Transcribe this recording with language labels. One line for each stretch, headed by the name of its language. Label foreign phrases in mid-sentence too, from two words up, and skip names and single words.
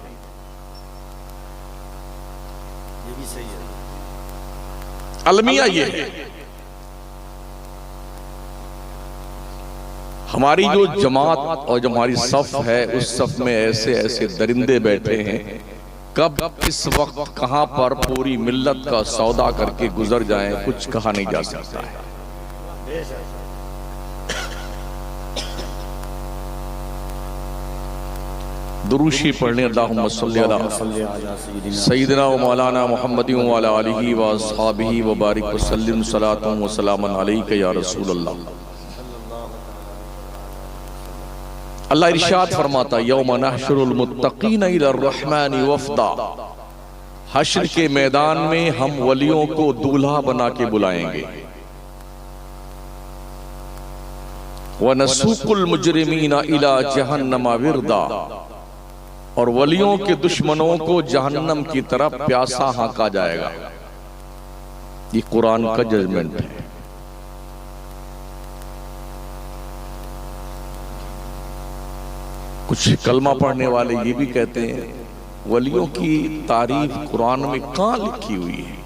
Hindi: अलमिया ये है, हमारी जो जमात और जो हमारी सफ है, उस सफ में ऐसे ऐसे दरिंदे बैठे हैं, कब इस वक्त कहां पर पूरी मिल्लत का सौदा करके गुजर जाएं, कुछ कहा नहीं जा सकता है। दुरूशी पढ़ने
Arabic: اللهم صل على سيدنا ومولانا محمد وعلى آله وأصحابه وبارك وسلم صلاة وسلاما عليك يا رسول الله.
Hindi: अल्लाह इरशाद फरमाता,
Arabic: يوم نحشر المتقين إلى الرحمن وفدا,
Hindi: हश्र के मैदान में हम वलियों को दूल्हा बना के बुलाएंगे।
Arabic: ونسوق المجرمين إلى جهنم وردا,
Hindi: और वलियों के दुश्मनों को जहन्नम की तरफ प्यासा हाँका जाएगा। ये कुरान का जजमेंट है। कुछ कलमा पढ़ने वाले ये भी कहते हैं वलियों की तारीफ कुरान में कहाँ लिखी हुई है।